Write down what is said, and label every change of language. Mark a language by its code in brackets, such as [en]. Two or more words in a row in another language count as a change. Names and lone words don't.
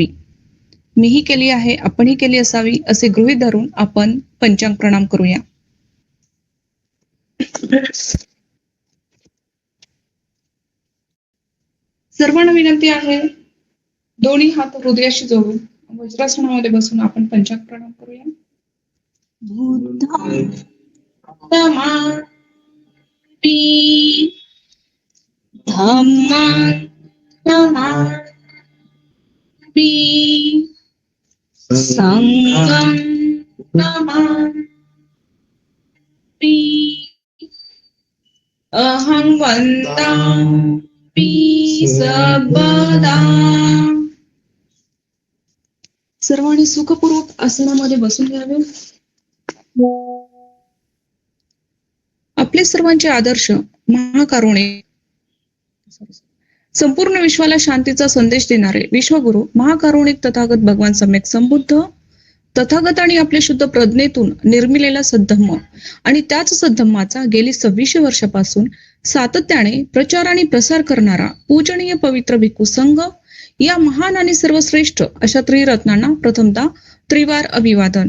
[mr] मीही केली आहे, आपणही केली असावी असे गृहीत धरून आपण पंचांग प्रणाम करूया. सर्वांना विनंती आहे, दोन्ही हात हृदयाशी जोडून वज्रासनामध्ये बसून आपण पंचांग प्रणाम करूया. [pi] बुद्धं धम्मं संघं नमामि. [sa] अहं वन्दामि सर्वदा. [mr] सर्वांनी सुखपूर्वक आसनामध्ये बसून घ्यावे. आपले सर्वांचे आदर्श महाकारुणिक संपूर्ण विश्वाला शांतीचा संदेश देणारे विश्वगुरु महाकारुणिक तथागत भगवान सम्यक संबुद्ध तथागत आणि आपल्या शुद्ध प्रज्ञेतून निर्मिलेला सद्धम्म आणि त्याच सद्धम्माचा गेली 2600 वर्षापासून सातत्याने प्रचार आणि प्रसार करणारा पूजनीय पवित्र भिक्खू संघ या महान आणि सर्वश्रेष्ठ अशा त्रिरत्नांना प्रथमतः त्रिवार अभिवादन.